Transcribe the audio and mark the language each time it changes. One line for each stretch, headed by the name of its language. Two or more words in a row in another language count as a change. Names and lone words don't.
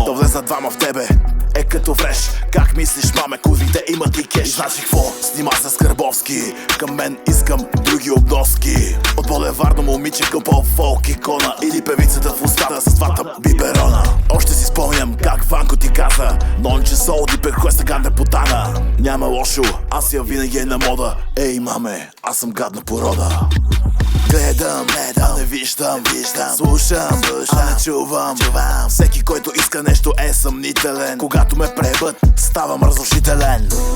Bulgarian: Да влезат двама в тебе е като фреш. Как мислиш, маме, курвите имат ли кеш? Значи какво? Снима се с Карбовски. Към мен искам други обноски. От булеварно момиче към по-фолк икона. Или певицата в устата с двата биберона. Още си спомням как Ванко ти каза:
Italian: non ci soldi per questa grande puttana.
Bulgarian: Няма лошо, аз я винаги е на мода. Ей, маме, аз съм гадна порода. Гледам, а не виждам, слушам, а не чувам. Всеки, който иска нещо е съмнителен. Когато ме пребът, ставам разрушителен.